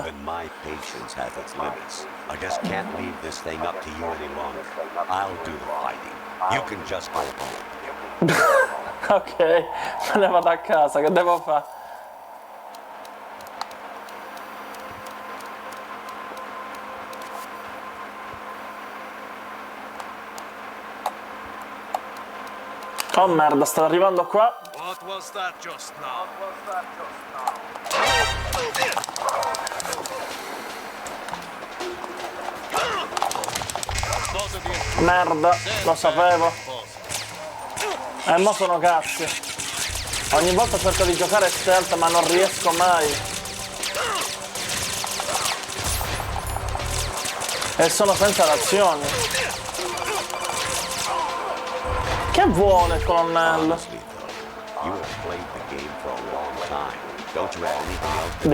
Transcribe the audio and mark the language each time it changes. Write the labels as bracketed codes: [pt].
[en] Even my patience has its limits. I just can't leave this thing up to you any longer. I'll do the fighting. You can just go home. [it] Ok, me ne vado a casa, che devo fare? Oh merda, sta arrivando qua. What was that just now? Merda, lo sapevo. Mo sono cazzi. Ogni volta cerco di giocare stealth ma non riesco mai. E sono senza reazioni. Che vuole il colonnello? [en] Honestly, though, you have played the game for a long time. Don't you have anything else to do?